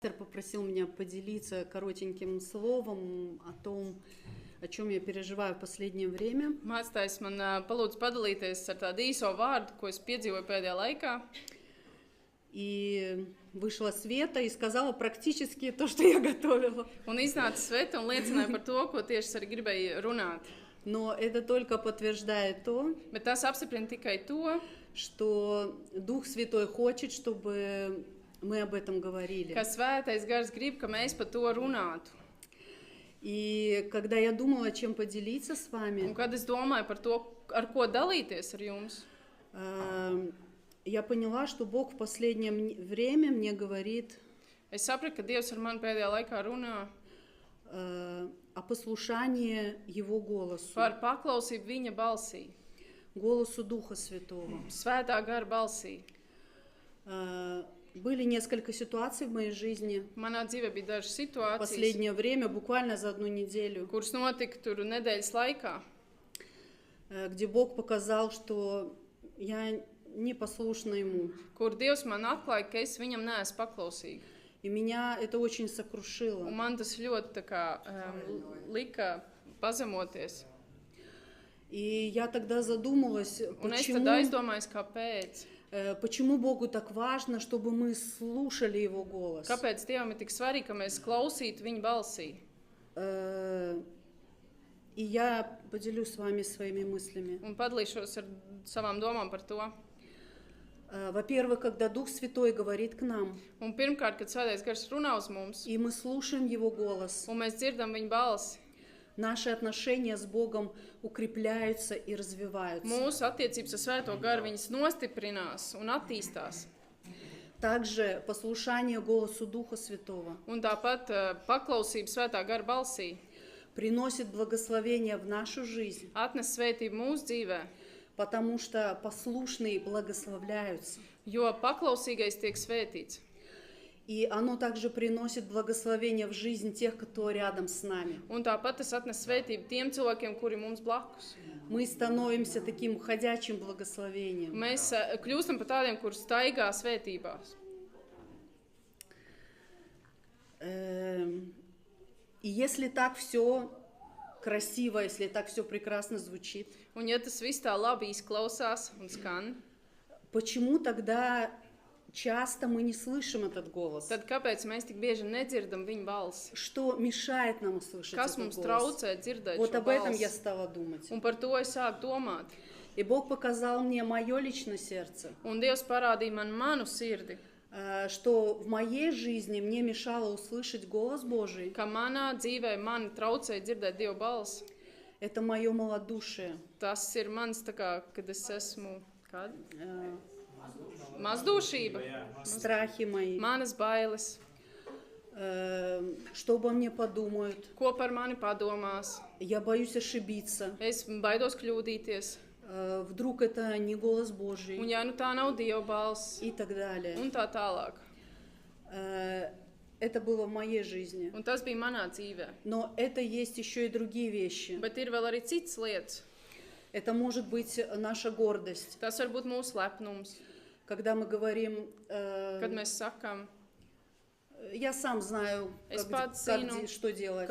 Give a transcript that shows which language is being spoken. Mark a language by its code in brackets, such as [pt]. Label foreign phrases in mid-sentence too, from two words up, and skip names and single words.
[ru] Попросил меня поделиться коротеньким словом о том, о чем я переживаю в последнее время. [lv] Mācītājs man palūdza padalīties ar tādu īso vārdu, ko es piedzīvoju pēdējā laikā. [ru] И вышла Света и сказала практически то, что я готовила. [lv] Un iznāca Sveta un liecināja par to, ko tieši es arī gribēju runāt. [ru] Но это только подтверждает то, [lv] Bet tas apstiprina tikai to, [ru] что Дух Святой хочет, чтобы мы об этом говорили. [lv] ka Svētais Gars grib, ka mēs par to runātu. [ru] И когда я думала, чем поделиться с [lv] Un [ru] вами, [lv] kad es domāju par to, ar ko dalīties ar jums, [ru] я поняла, что Бог в последнее время мне говорит [lv] es sapratu, ka Dievs ar mani pēdējā laikā runā [ru] о послушании Его голосу, [lv] par paklausību viņa balsī, [ru] голосу Духа Святого. [lv] Svētā Gara balsī. [ru] Были несколько ситуаций в моей жизни [lv] Manā dzīvē bija dažas [ru] в [lv] situācijas, [ru] последнее время, буквально за одну неделю, [lv] kuras notika tur nedēļas laikā, [ru] где Бог показал, что я непослушна Ему. [lv] kur Dievs man atklāja, ka es viņam neesmu paklausīga. [ru] И меня это очень сокрушило. [lv] Un man tas ļoti tā kā, lika pazemoties. [ru] И я тогда задумалась, [lv] Un es tad aizdomājos, kāpēc. [ru] почему Богу так важно, чтобы мы слушали Его голос. [lv] Kāpēc Dievam ir tik svarīgi, ka mēs klausītu viņa balsī? [ru] И я поделюсь с вами своими мыслями. [lv] Un padalīšos ar savām domām par to. [ru] Во-первых, когда Дух Святой говорит к нам, [lv] Un pirmkārt, kad Svētais Gars runā uz mums, [ru] и мы слушаем Его голос, [lv] un mēs dzirdam viņa balsi, [ru] наши отношения с Богом укрепляются и развиваются. [lv] mūsu attiecības ar Svēto Garu viņas nostiprinās un attīstās. [ru] Также послушание голосу Духа Святого [lv] Un tāpat paklausība Svētā Gara balsī [ru] приносит благословение в нашу жизнь, [lv] atnes svētību mūsu dzīvē, [ru] потому что послушные благословляются. [lv] jo paklausīgais tiek svētīts. [ru] И оно также приносит благословение в жизнь тех, кто рядом с нами. [lv] Un tāpat tas atnes svētību tiem cilvēkiem, kuri mums blakus. [ru] Мы становимся таким ходячим благословением. [lv] Mēs kļūstam par tādiem, kur staigā svētībās. [ru] И если так все красиво, если так все прекрасно звучит, [lv] Un ja tas viss tā labi izklausās un skan, [ru] почему тогда часто мы не слышим этот голос? [lv] tad kāpēc mēs tik bieži nedzirdam viņa balsi? [ru] Что мешает нам услышать [lv] Kas [ru] этот [lv] mums [ru] голос? [lv] traucē dzirdēt [ru] Вот [lv] šo [ru] об этом я [lv] balsi? [ru] стала думать. [lv] Un par to es sāku domāt. [ru] И Бог показал мне мое личное сердце, [lv] Un Dievs parādīja man manu sirdi, [ru] что в моей жизни мне мешало услышать голос Божий. [lv] ka manā dzīvē man traucēja dzirdēt Dieva balsi. [ru] Это мое малодушие, [lv] Tas ir mans, tā kā, kad es esmu kāda? Mazdūšība, [ru] страхи мои, [lv] manas bailes, [ru] что обо мне подумают. [lv] ko par mani padomās. [ru] Я боюсь ошибиться. [lv] Es baidos kļūdīties. [ru] Вдруг это не голос [lv] Un [ru] Божий [lv] ja nu tā nav Dieva balss, [ru] и так далее. [lv] un tā tālāk. [ru] Это было в моей жизни. [lv] Un tas bija manā dzīvē. [ru] Но это есть еще и другие вещи. [lv] Bet ir vēl arī citas lietas. [ru] Это может быть наша гордость. [lv] Tas var būt mūsu lepnums, [ru] Когда мы говорим, [lv] kad mēs sakām, [ru] я сам знаю, [lv] Es pats zinu, [ru] что делать